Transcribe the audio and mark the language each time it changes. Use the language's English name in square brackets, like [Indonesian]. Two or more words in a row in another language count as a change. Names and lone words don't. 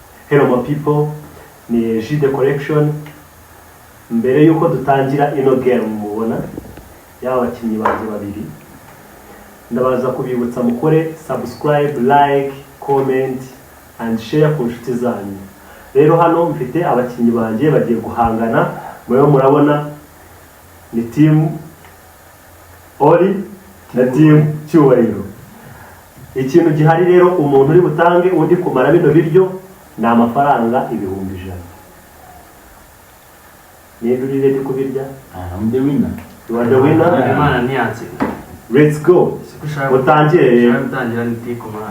[English] Hello my people, [Kinyarwanda] ni J Collection. Mbere yuko dutangira ino game mubona y'aba bakinnyi banjye babiri, ndabaza kubibutsa mukore subscribe, [English] like, comment and share [Kinyarwanda] ku nshuti zanyu. Rero hano mfite abakinnyi banjye bagiye guhangana, murabona ni team Ori na team Cyubahiro. Ikintu gihari rero, umuntu uri butange undi kumara bino biryo ni amafaranga 1,100. Niba uri ready kubirya? [English] I'm the winner. You are the winner? [Kinyarwanda] Imana ntiyanze. [English] Let's go. [Kinyarwanda] Mutangire. Mutangira nitiko mara.